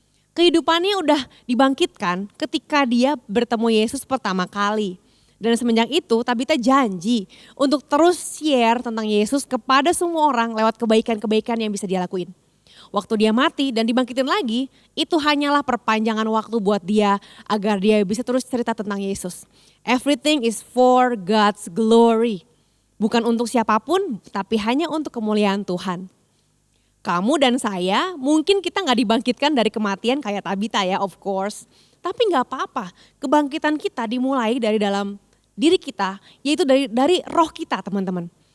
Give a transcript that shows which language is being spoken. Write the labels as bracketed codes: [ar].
[id] Kehidupannya udah dibangkitkan ketika dia bertemu Yesus pertama kali. Dan semenjak itu Tabita janji untuk terus share tentang Yesus kepada semua orang lewat kebaikan-kebaikan yang bisa dia lakuin. Waktu dia mati dan dibangkitin lagi, itu hanyalah perpanjangan waktu buat dia agar dia bisa terus cerita tentang Yesus. [en] Everything is for God's glory. [id] Bukan untuk siapapun, tapi hanya untuk kemuliaan Tuhan. Kamu dan saya mungkin kita gak dibangkitkan dari kematian kayak Tabita ya, [en] of course. [id] Tapi gak apa-apa, kebangkitan kita dimulai dari dalam diri kita, yaitu dari roh kita teman-teman.